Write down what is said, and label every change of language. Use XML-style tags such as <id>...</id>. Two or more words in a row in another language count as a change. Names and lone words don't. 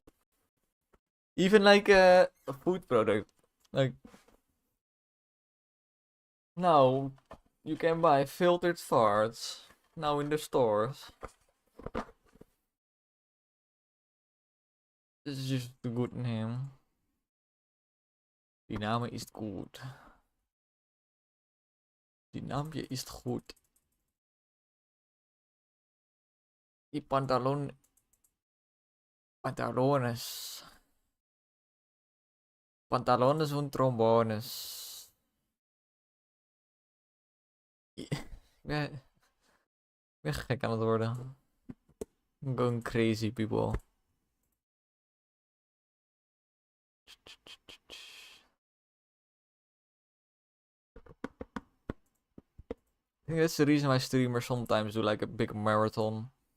<en>Even like a food product. Like, now you can buy filtered farts. Now in the stores. This is just a good name.</en> <de>Die Name ist gut. Die Name ist gut. Die pantalones. Pantalones und trombones.</de> <nl>Ik ben gek aan het worden.</nl> <en>I'm going crazy, people. I think that's the reason why streamers sometimes do like a big marathon.</en>